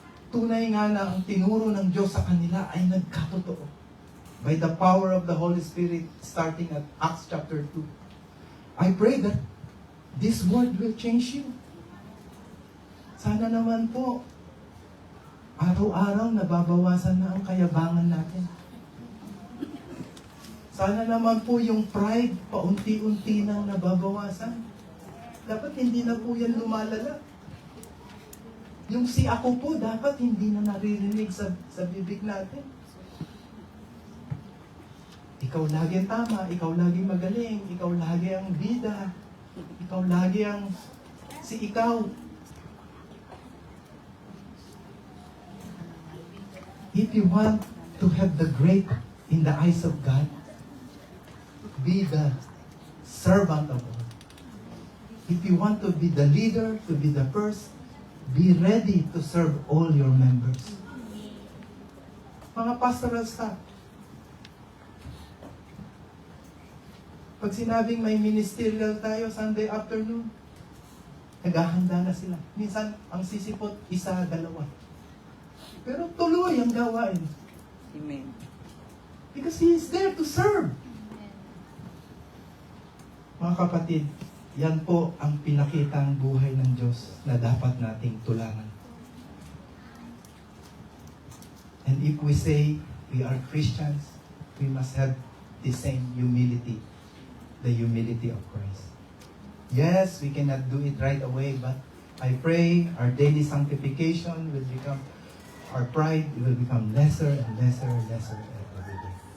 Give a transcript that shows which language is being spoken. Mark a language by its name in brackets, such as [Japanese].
[Filipino] Tunay nga na ang tinuro ng Diyos sa kanila ay nagkatotoo. [English] By the power of the Holy Spirit, starting at Acts chapter 2. I pray that this word will change you. [Filipino] Sana naman po, araw-araw nababawasan na ang kayabangan natin. Sana naman po yung pride, paunti-unti nang nababawasan. Dapat hindi na po yan lumalala. Yung si ako po, dapat hindi na naririnig sa bibig natin. Ikaw lagi ang tama, ikaw lagi magaling, ikaw lagi ang bida, ikaw lagi ang si ikaw. [English] If you want to have the great in the eyes of God, be the servant of all. If you want to be the leader, to be the first, be ready to serve all your members. [Filipino] Mga pastoral staff, pag sinabing may ministerial tayo Sunday afternoon, naghahanda na sila. Minsan, ang sisipot, isa, dalawa. Pero tuloy ang gawain. [English] Amen. Because He is there to serve. [Filipino] Mga kapatid, yan po ang pinakitang buhay ng Diyos na dapat nating tularan. [English] And if we say we are Christians, we must have the same humility, the humility of Christ. Yes, we cannot do it right away, but I pray our daily sanctification will become, our pride will become lesser and lesser and lesser every day.